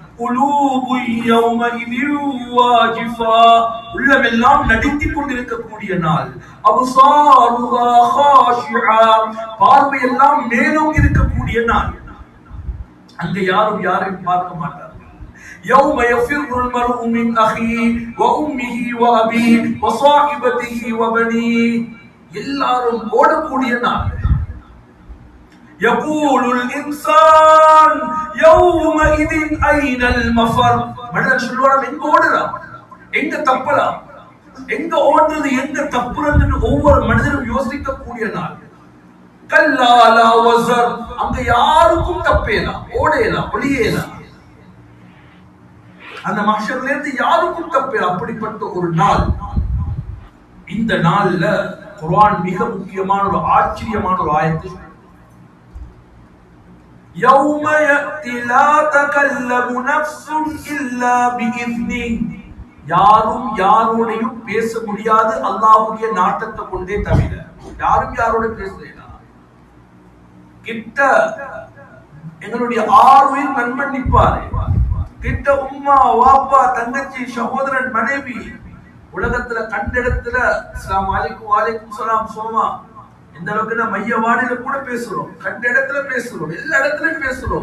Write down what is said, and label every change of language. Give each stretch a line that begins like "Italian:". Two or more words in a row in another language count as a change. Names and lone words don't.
Tamil: உள்ளமெல்லாம் நடுங்கிக் கொண்டிருக்கக்கூடிய நாள். பார்வையெல்லாம் மேலும் இருக்கக்கூடிய நாள். அங்க யாரும் யாரையும் பார்க்க மாட்டார்கள்.
Arabic: يوم يفر المرء من أخيه وأمه وأبيه وصاحبته وبنيه,
Tamil: எல்லாரும் ஓடக்கூடிய நாள்.
Arabic: يقول الإنسان يومئذ أين المفر,
Tamil: மனிதன் சொல்வான், எங்க ஓடலாம், எங்க தப்பலாம், எங்க ஓடுறது, எங்க தப்புறது ஒவ்வொரு மனிதனும் யோசிக்கக்கூடிய நாள்.
Arabic: كلا لا وزر,
Tamil: அங்க யாருக்கும் தப்பேலாம், ஓடேலாம், ஒளியேலாம். அந்த மஹ்ஷர்ல இருந்து யாருக்கும் தப்பேலாம். அப்படிப்பட்ட ஒரு நாள். இந்த நாள்ல குர்ஆன் மிக முக்கியமான ஒரு ஆச்சரியமான ஒரு ஆயத்தை,
Arabic: يَوْمَ يَأْتِي لَا تَكَلَّمُ نَفْسٌ إِلَّا بِإِذْنِهِ,
Tamil: யாரும் யாரோடையும் பேச முடியாது அல்லாஹ்வுடைய நாட்டத்தை கொண்டே தவிர. யாரும் யாரோட பேசலாம். கிட்ட எங்களுடைய ஆறுயிர் நண்பன் நிற்பாரு, கிட்ட உம்மா வாப்பா தங்கச்சி சகோதரன் மனைவி, உலகத்துல கண்ட இடத்துல
Arabic: السلام عليكم وعليكم السلام
Tamil: சோமா, இந்த அளவுக்கு மையவாடியில கூட பேசுறோம், கண்ட இடத்துல பேசுறோம், எல்லா இடத்துலயும் பேசுறோம்.